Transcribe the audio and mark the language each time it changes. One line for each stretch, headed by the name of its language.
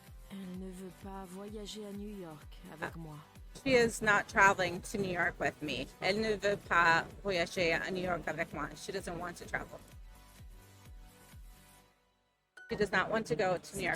French: Elle ne veut pas voyager à New York avec moi.
English: She is not traveling to New York with me.
French: Elle ne veut pas voyager à New York avec moi.
English: She doesn't want to travel. She does not want to go to New York